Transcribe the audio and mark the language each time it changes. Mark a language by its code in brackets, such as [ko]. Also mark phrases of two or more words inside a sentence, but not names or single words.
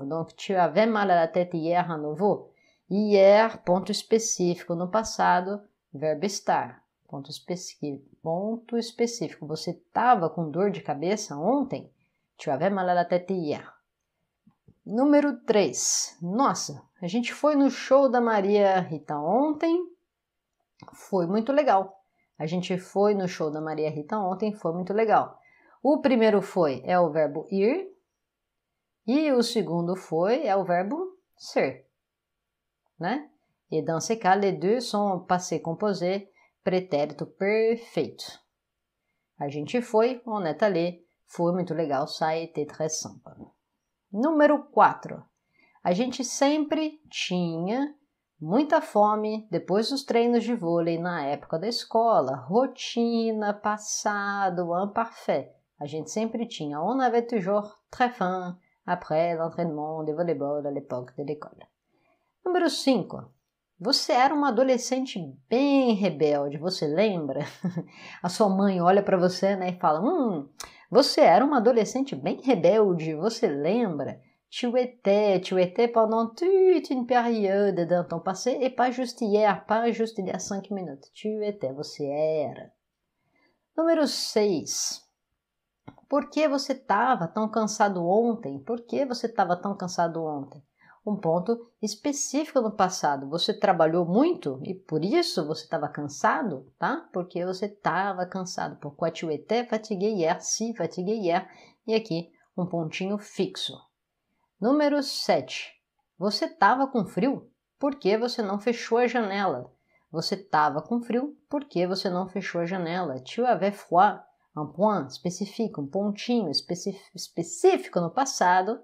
[fr] Donc, tu avais mal à la tête hier à nouveau? Hier, [pt] ponto específico. No passado, verbo estar. Ponto específico. Você tava com dor de cabeça ontem? [fr] Tu avais mal à la tête hier. [pt] Número 3. Nossa, a gente foi no show da Maria Rita ontem. Foi muito legal. A gente foi no show da Maria Rita ontem, foi muito legal. O primeiro foi é o verbo ir e o segundo foi é o verbo ser, né? [fr] Et dans ce cas, les deux sont passé composé, [pt] pretérito perfeito. A gente foi, [fr] on est allé, [pt] foi muito legal, [fr] ça a été très sympa. [pt] Número 4. A gente sempre tinha muita fome depois dos treinos de vôlei na época da escola. Rotina, passado, imparfait. A gente sempre tinha. [fr] On avait toujours très faim après l'entraînement de voleibol à l'époque de l'école. [pt] Número 5. Você era uma adolescente bem rebelde, você lembra? A sua mãe olha para você, né, e fala, você era uma adolescente bem rebelde, você lembra? [fr] Tu étais pendant toute une période dans ton passé et pas juste hier, pas juste il y a 5 minutes. Tu étais, [pt] você era. Número 6. Por que você estava tão cansado ontem? Por que você estava tão cansado ontem? Um ponto específico no passado. Você trabalhou muito e por isso você estava cansado, tá? Porque você estava cansado. [fr] Pourquoi tu étais fatigué hier? Si, fatigué hier. [pt] E aqui, um pontinho fixo. Número 7. Você estava com frio? Por que você não fechou a janela? Você estava com frio? Por que você não fechou a janela? [fr] Tu avais froid. Un point [pt] específico, um pontinho específico no passado.